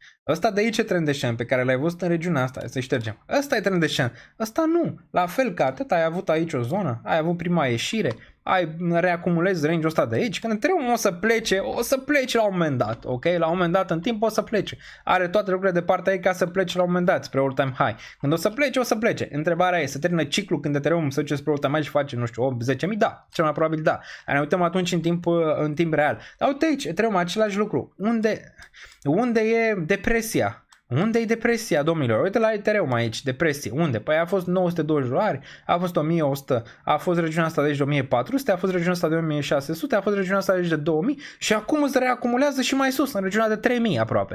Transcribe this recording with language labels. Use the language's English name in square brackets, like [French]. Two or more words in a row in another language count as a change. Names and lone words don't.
[Romanian] Ăsta de aici e trendescent pe care l-ai văzut în regiunea asta, să ștergem. Ăsta e trendescent. Ăsta nu. La fel ca atât ai avut aici o zonă, ai avut prima ieșire, ai reacumulezi range-ul ăsta de aici, când Ethereum o să plece la un moment dat, ok? La un moment dat în timp o să plece. Are toate lucrurile de partea ei ca să plece la un moment dat spre [English] all-time high. [Romanian] Când o să plece. Întrebarea e, să termină ciclul când Ethereum se duce spre [English] all-time high [Romanian] și face, nu știu, 10.000? Da, cel mai probabil da. Ne uităm atunci în timp real. Dar uite aici, Ethereum același lucru. Unde e depresia? Unde e depresia, domnilor? Uite la Ethereum aici, depresie. Unde? Păi a fost 920 dolari, a fost 1100, a fost regiunea asta de aici de 1400, a fost regiunea asta de 1600, a fost regiunea asta de aici de 2000 și acum se reacumulează și mai sus, în regiunea de 3000 aproape.